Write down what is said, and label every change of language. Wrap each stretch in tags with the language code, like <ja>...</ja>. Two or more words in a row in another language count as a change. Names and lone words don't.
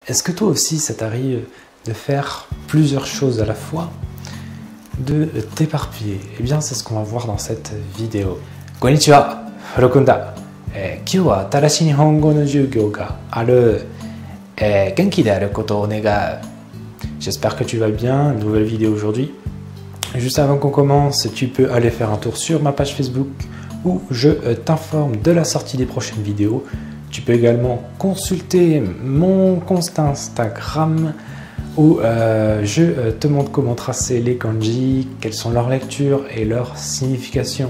<fr>Est-ce que toi aussi ça t'arrive de faire plusieurs choses à la fois, de t'éparpiller? Eh bien c'est ce qu'on va voir dans cette vidéo.</fr> <ja>Konnichiwa, Furokunda. 今日は新しい日本語の授業がある。元気であることを願う。</ja> <fr>J'espère que tu vas bien, nouvelle vidéo aujourd'hui. Juste avant qu'on commence, tu peux aller faire un tour sur ma page Facebook où je t'informe de la sortie des prochaines vidéos. Tu peux également consulter mon compte Instagram où je te montre comment tracer les kanji, quelles sont leurs lectures et leurs significations.</fr>